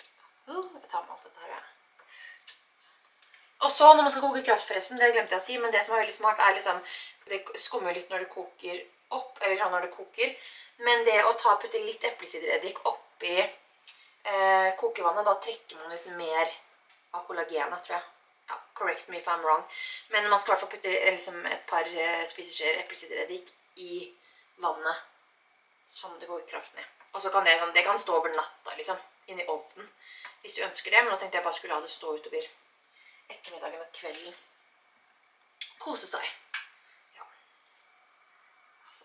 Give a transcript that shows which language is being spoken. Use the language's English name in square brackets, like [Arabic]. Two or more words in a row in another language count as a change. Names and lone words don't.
[Norwegian] Jeg tar med alt dette her, ja. Og så når man skal koke kraft forresten, det glemte jeg å si, men det som er veldig smart er liksom, det skummer litt når det koker opp, eller sånn når det koker, men det å putte litt eplesidereddik oppi kokevannet, da trekker man ut mer av kollagenet, tror jeg. Ja, [English] correct me if I'm wrong. [Norwegian] Men man skal i hvert fall putte liksom, et par spiseskjeer eplesidereddik i vannet, som det koker kraften i. Og så kan det kan stå over natta, liksom, inn i ovnen, hvis du ønsker det, men nå tenkte jeg bare skulle la det stå utover ettermiddagen og kvelden. Kose seg. Ja. Altså.